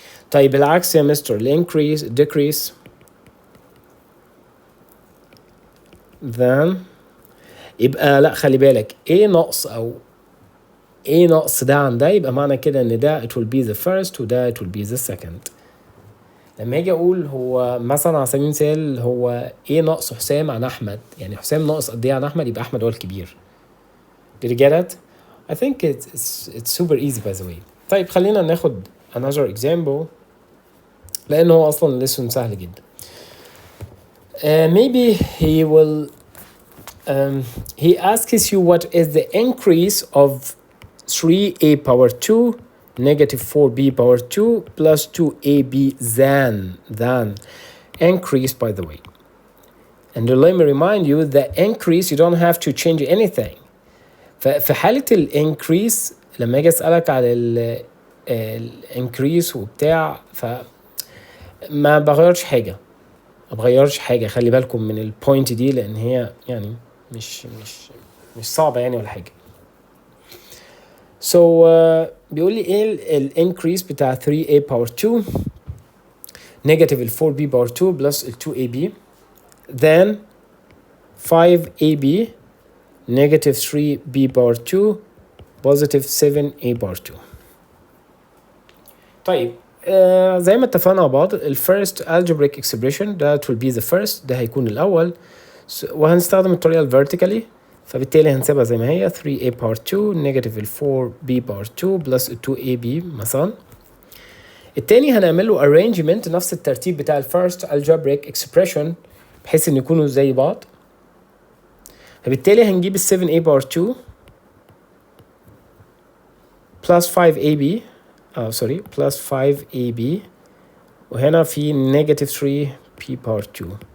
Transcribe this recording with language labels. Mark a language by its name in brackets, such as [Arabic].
[Arabic] طيب العكس يا مستر الانكريس decrease then يبقى لا خلي بالك ايه نقص او ايه نقص ده عن ده يبقى معنى كده ان ده [English] it will be the first [Arabic] وده [English] it will be the second. [Arabic] لما اجي اقول هو مثلا على سبيل المثال هو ايه نقص حسام عن احمد، يعني حسام ناقص قد ايه عن احمد يبقى احمد هو الكبير. [English] Did you get it؟ I think it's super easy by the way. [Arabic] طيب خلينا ناخد another example لأنه هو أصلا lesson سهل جدا. [English] Maybe he will he asks you what is the increase of 3a power 2 negative 4b power 2 plus 2ab than increase by the way. and let me remind you the increase you don't have to change anything. [Arabic] ففي حالة الانكريس لما اجي اسألك على الانكريس وبتاع فما بغيرش حاجة، ما بغيرش حاجة. خلي بالكم من البوينت دي لان هي يعني مش صعبة يعني ولا حاجة. So بيقول لي ايه الانكريس بتاع 3a power 2 negative ال 4b power 2 plus ال 2ab then 5ab negative 3b power 2 positive 7a power 2. طيب زي ما اتفقنا مع بعض ال first algebraic expression [English] that will be the first، [Arabic] ده هيكون الأول، وهنستخدم الطريقة ال vertically، فبالتالي هنسيبها زي ما هي 3a power 2 negative ال 4b power 2 plus ال 2ab مثلا. التاني هنعمل له arrangement نفس الترتيب بتاع ال first algebraic expression بحيث ان يكونوا زي بعض. فبالتالي هنجيب ال 7a power 2 plus 5ab plus 5ab وهنا في negative 3p power 2.